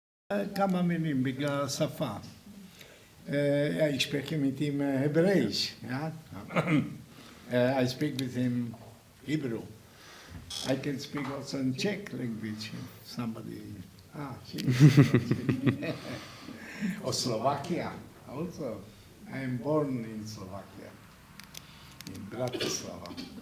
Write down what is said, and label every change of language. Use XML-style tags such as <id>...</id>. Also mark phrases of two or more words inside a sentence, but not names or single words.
<he>כמה מילים בגלל השפה.</he> <de>Ich spreche mit ihm Hebräisch. Ja?</de> <en>I speak with him Hebrew. I can speak also in Czech language. Somebody, or Slovakia also. I am born in Slovakia, in Bratislava.</en>